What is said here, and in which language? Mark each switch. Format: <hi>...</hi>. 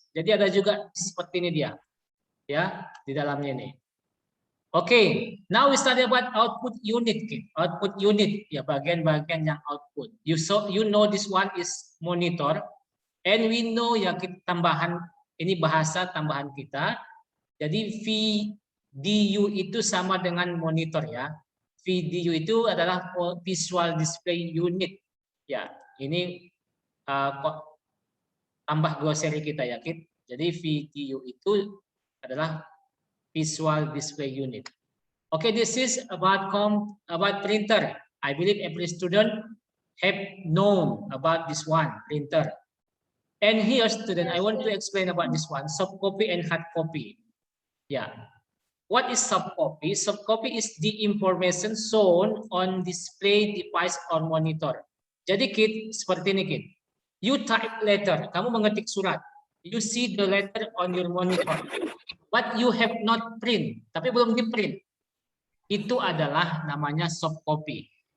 <id>Jadi ada juga seperti ini dia. Ya, di dalamnya ini.</id> <en>Oke, now we study about output unit, kid. Output unit ya,</en> <id>bagian-bagian yang output.</id> <en>You know this one is monitor. And we know</en> <id>ya, kita tambahan ini bahasa tambahan kita. Jadi VDU itu sama dengan monitor ya. VDU itu adalah visual display unit. Ya, ini tambah glossary kita ya, Kit. Jadi VDU itu adalah visual display unit.</id> <en>Okay, this is about printer. I believe every student have known about this one, printer. And here, student, I want to explain about this one, soft copy and hard copy. Yeah. What is soft copy? Soft copy is the information shown on display device or monitor.</en> <id>Jadi, Kid, seperti ini, Kid.</id> <en>You type letter,</en> <id>kamu mengetik surat.</id> <en>You see the letter on your monitor. But you have not print,</en> <id>tapi belum di print. Itu adalah namanya soft copy.</id>